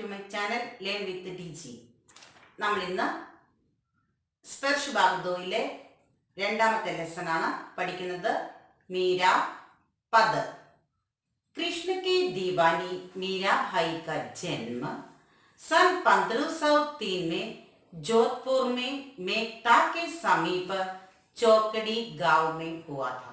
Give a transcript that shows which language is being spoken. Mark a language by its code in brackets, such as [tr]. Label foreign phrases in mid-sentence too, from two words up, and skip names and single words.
[ml] ചാനൽ ലേൺ വിത്ത് ടിജി. നമ്മൾ ഇന്ന് സ്പർശ് ഭാഗദോയിലെ രണ്ടാമത്തെ ലെസൺ ആണ് പഠിക്കുന്നത്. [hi] मीरा पद. कृष्ण की दीवानी मीरा भाई का जन्म सन 1503 में जोधपुर में मेहता के समीप चौकड़ी गांव में हुआ था.